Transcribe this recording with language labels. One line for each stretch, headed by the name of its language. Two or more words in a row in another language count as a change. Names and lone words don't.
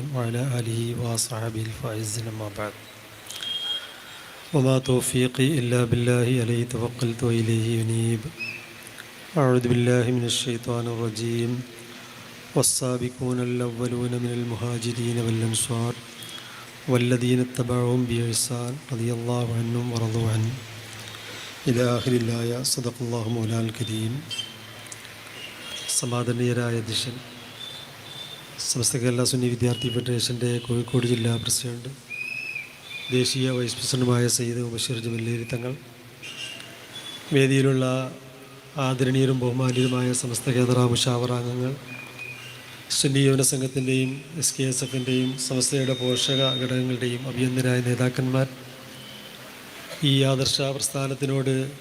Arabic: وعلى آله وصحبه الفائزين أما بعد وما توفيقي إلا بالله عليه توكلت وإليه أنيب أعوذ بالله من الشيطان الرجيم والسابقون الأولون من المهاجرين والأنصار والذين اتبعوهم بإحسان رضي الله عنهم ورضوا عنه إلى آخر الآية صدق الله مولانا الكريم.
Malayalam: സമാദരണീയരായ അധ്യക്ഷൻ, സമസ്ത കേരള സുന്നി വിദ്യാർത്ഥി ഫെഡറേഷൻ്റെ കോഴിക്കോട് ജില്ലാ പ്രസിഡന്റ്, ദേശീയ വൈസ് പ്രസിഡന്റുമായ സയ്യിദ് ബഷീർ ജമീലി തങ്ങൾ, വേദിയിലുള്ള ആദരണീയരും ബഹുമാനീയരുമായ സമസ്ത കേന്ദ്ര മുഷാവറ അംഗങ്ങൾ, സുന്നി യുവന സംഘത്തിൻ്റെയും SKSFൻ്റെയും സമസ്തയുടെ പോഷക ഘടകങ്ങളുടെയും അഭിനന്ദരായ നേതാക്കന്മാർ, ഈ ആദർശ പ്രസ്ഥാനത്തിനോട്